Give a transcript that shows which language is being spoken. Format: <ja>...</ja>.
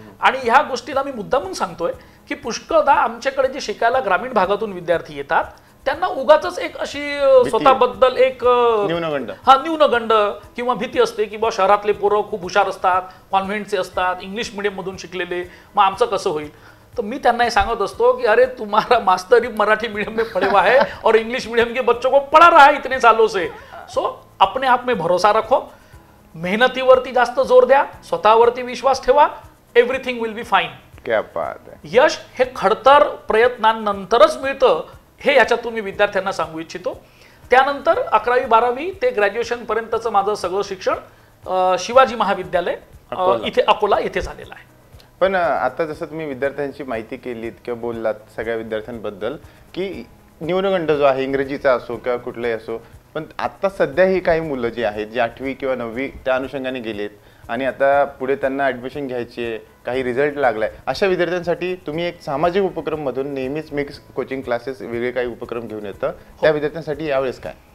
<mr>आणि ह्या गोष्टीला मी मुद्दामून सांगतोय की पुष्कळदा आमच्याकडे जे शिकायला ग्रामीण भागातून विद्यार्थी येतात त्यांना उगाच एक अशी स्वतःबद्दल एक न्यूनगंड किंवा भीती असते की शहरातले पोरं खूप हुशार असतात, कॉन्व्हेंटचे असतात, इंग्लिश मीडियम मधून शिकलेले, मग आमचं कसं होईल. तो मी त्यांना हे सांगत असतो की</mr> <hi>अरे तुम्हारा मास्टर ही मराठी मीडियम में पढ़े हुआ है और इंग्लिश मीडियम के बच्चों को पढ़ा रहा है इतने सालों से. सो अपने आप में भरोसा रखो,</hi> <mr>मेहनतीवरती जास्त जोर द्या, स्वतःवरती विश्वास ठेवा,</mr> <en>Everything will be fine.</en> <mr>क्या बात आहे. यश हे खडतर प्रयत्नांनंतरच मिळतं, हे याच्यातून मी विद्यार्थ्यांना सांगू इच्छितो. त्यानंतर 11वी 12वी ते ग्रॅज्युएशन पर्यंतचं माझं सगळं शिक्षण शिवाजी महाविद्यालय इथे अकोला येथे झालेलं आहे. पण आता जसं तुम्ही विद्यार्थ्यांची माहिती केलीत किंवा बोललात सगळ्या विद्यार्थ्यांबद्दल की न्यूनगंड जो आहे इंग्रजीचा असो किंवा कुठलाही असो, पण आता सध्या ही काही मुलं जी आहेत जी 8वी किंवा 9वी त्या अनुषंगाने गेलेत आणि आता पुढे त्यांना ऍडमिशन घ्यायची आहे, काही रिझल्ट लागलाय, अशा विद्यार्थ्यांसाठी तुम्ही एक सामाजिक उपक्रम मधून नेहमीच मिक्स कोचिंग क्लासेस वेगळे काही उपक्रम घेऊन येतं, त्या विद्यार्थ्यांसाठी यावेळेस काय?</mr>